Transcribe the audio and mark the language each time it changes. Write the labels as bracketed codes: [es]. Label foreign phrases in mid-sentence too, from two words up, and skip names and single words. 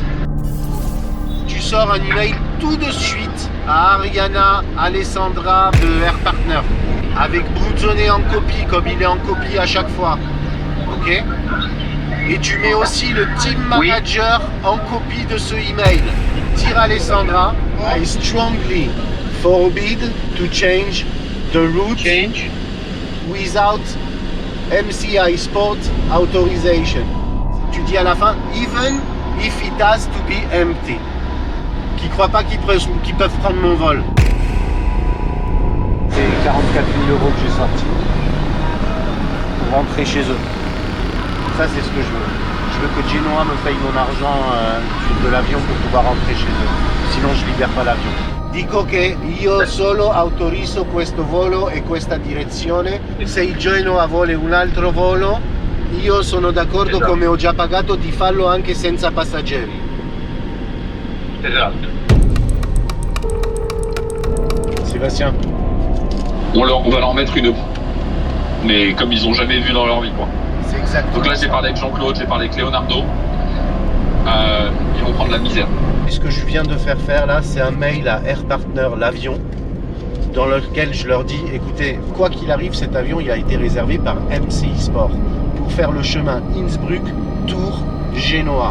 [fr] Tu sors un email tout de suite à Ariana Alessandra de Air Partner, avec Bruzzone en copie, comme il est en copie à chaque fois, ok? Et tu mets aussi le [en] team manager [fr] en copie de ce email. [en] Dire Alessandra, I strongly forbid to change the route without MCI Sport authorization. [fr] Tu dis à la fin, [en] even if it has to be empty. [fr] Qui croient pas qu'ils peuvent prendre mon vol. C'est 44 000 € que j'ai sortis pour rentrer chez eux. Ça, c'est ce que je veux. Je veux que Genoa me paye mon argent de l'avion pour pouvoir rentrer chez eux. Sinon, je libère pas l'avion. [it] Dico che io solo autorizzo questo volo e questa direzione. Se il Genoa vuole un altro volo, io sono d'accordo, Esatto. come ho già pagato, di farlo anche senza passeggeri. Esatto. [fr] Sébastien, On va leur mettre une. Mais comme ils ont jamais vu dans leur vie, quoi. c'est exactement Donc là, j'ai ça. parlé avec Jean-Claude, j'ai parlé avec Leonardo. Ils vont prendre la misère. Et ce que je viens de faire là, c'est un mail à Air Partner, l'avion, dans lequel je leur dis, écoutez, quoi qu'il arrive, cet avion il a été réservé par MCI Sport pour faire le chemin Innsbruck, Tours, Genoa.